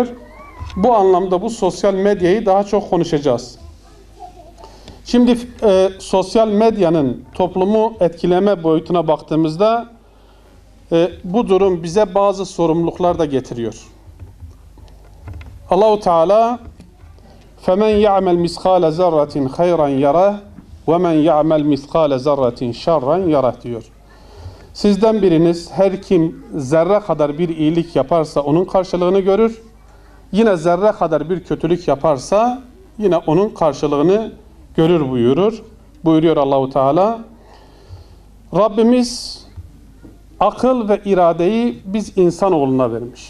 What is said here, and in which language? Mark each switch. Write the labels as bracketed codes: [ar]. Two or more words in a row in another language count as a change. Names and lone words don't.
[tr] Bu anlamda bu sosyal medyayı daha çok konuşacağız. Şimdi sosyal medyanın toplumu etkileme boyutuna baktığımızda bu durum bize bazı sorumluluklar da getiriyor. [ar] Allahu Teala فَمَنْ يَعْمَلْ مِثْقَالَ زَرَّةٍ خَيْرًا يَرَهُ وَمَنْ يَعْمَلْ مِثْقَالَ زَرَّةٍ شَرًّا يَرَهُ diyor. [tr] Sizden biriniz her kim zerre kadar bir iyilik yaparsa onun karşılığını görür. Yine zerre kadar bir kötülük yaparsa yine onun karşılığını görür buyuruyor Allahu Teala. Rabbimiz akıl ve iradeyi biz insanoğluna vermiş.